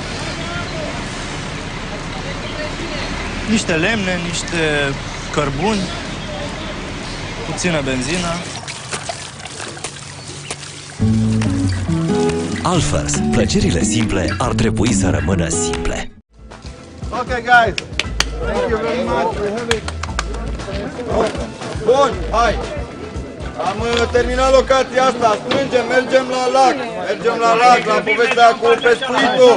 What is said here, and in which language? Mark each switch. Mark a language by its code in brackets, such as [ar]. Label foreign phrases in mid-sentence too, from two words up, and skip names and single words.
[ro] Niște lemne, niște cărbuni, puțină benzină. Alfers, plăcerile simple ar trebui să rămână simple. [en] Okay, guys. Thank you very much. We have it. [ro] Bun, hai. Am terminat locația asta. Strângem, mergem la lac. Mergem la lac, la povestea cu pescuitul.